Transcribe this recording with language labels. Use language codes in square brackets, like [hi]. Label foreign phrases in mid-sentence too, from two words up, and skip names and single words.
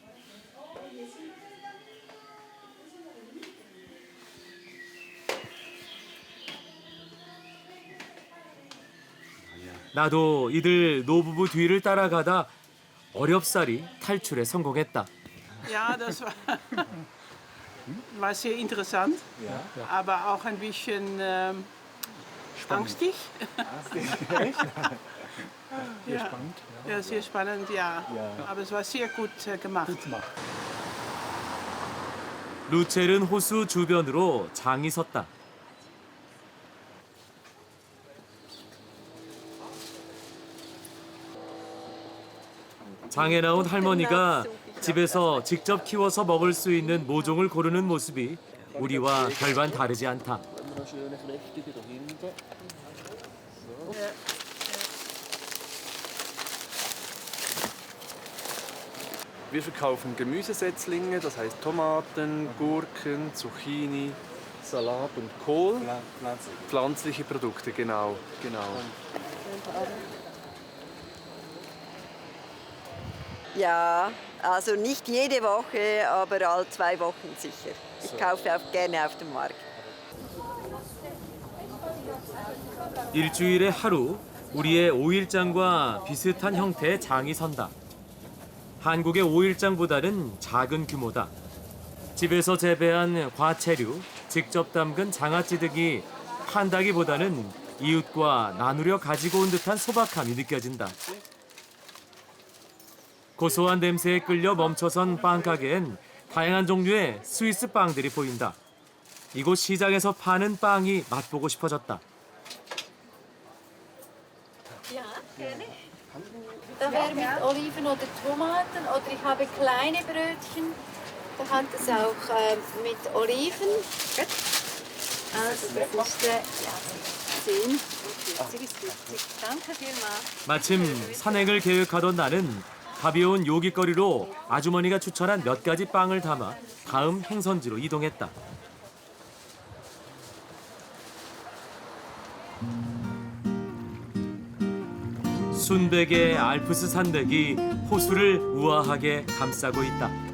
[ko] 나도 이들 노부부 뒤를 따라가다 어렵사리 탈출에 성공했다. [de] Ja, das war sehr interessant, aber auch ein bisschen angstig. Sehr spannend. Ja, sehr spannend, ja. Aber es war sehr gut gemacht. [ko] 루첼은 호수 주변으로 장이 섰다. 장에 나온 할머니가 집에서 직접 키워서 먹을 수 있는 모종을 고르는 모습이 우리와 별반 다르지 않다. [de] Wir verkaufen Gemüsesetzlinge, das heißt Tomaten, Gurken, Zucchini, Salat und Kohl. Pflanzliche Produkte, genau. Ja, also nicht jede Woche, aber alle 2 Wochen sicher. Ich kaufe auch gerne auf dem Markt. [ko] 일주일에 하루 우리의 5일장과 비슷한 형태의 장이 선다. 한국의 5일장보다는 작은 규모다. 집에서 재배한 과채류, 직접 담근 장아찌 등이 판다기보다는 이웃과 나누려 가지고 온 듯한 소박함이 느껴진다. 고소한 냄새에 끌려 멈춰선 빵가게엔 다양한 종류의 스위스 빵들이 보인다. 이곳 시장에서 파는 빵이 맛보고 싶어졌다. [de] Ja, gerne. Da wäre mit Oliven oder Tomaten oder ich habe kleine Brötchen. Da hat es auch mit Oliven. Gut. Also das ist 10. 40 ist 40. Danke vielmals. [ko] 마침 산행을 계획하던 나는 가벼운 요깃거리로 아주머니가 추천한 몇 가지 빵을 담아 다음 행선지로 이동했다. 순백의 알프스 산맥이 호수를 우아하게 감싸고 있다.